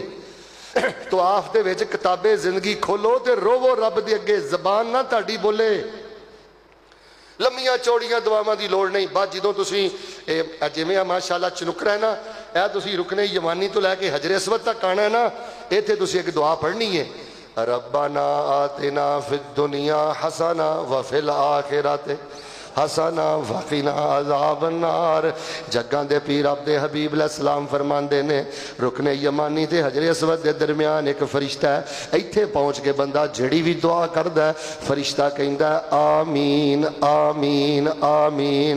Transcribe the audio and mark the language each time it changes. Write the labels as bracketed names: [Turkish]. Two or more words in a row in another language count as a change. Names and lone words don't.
[Punjabi] طواف دے وچ کتابے زندگی کھولو تے رووو رب دے اگے، زبان نہ تاڑی بولے. لمیاں چوڑیاں دعاواں دی لوڑ نہیں. بس جدوں تسیں جویں ماشاءاللہ چنوکرا ہے نا، یہ تسیں رکنے یمانی تو لیکے حجرے اسود تک آنا ہے نا، ایتھے تسیں ایک دعا پڑھنی ہے, [Arabic] ربنا آتنا في الدنيا حسنة وفي الآخرة حسنة وقنا عذاب النار. [Punjabi] جگاں دے پیر عبدے حبیب علیہ السلام فرماندے نے رکنے یمانی تے حجرے اسود دے درمیان ایک فرشتہ ہے، ایتھے پہنچ کے بندہ جہڑی بھی دعا کردا ہے فرشتہ کہندا آمین آمین آمین.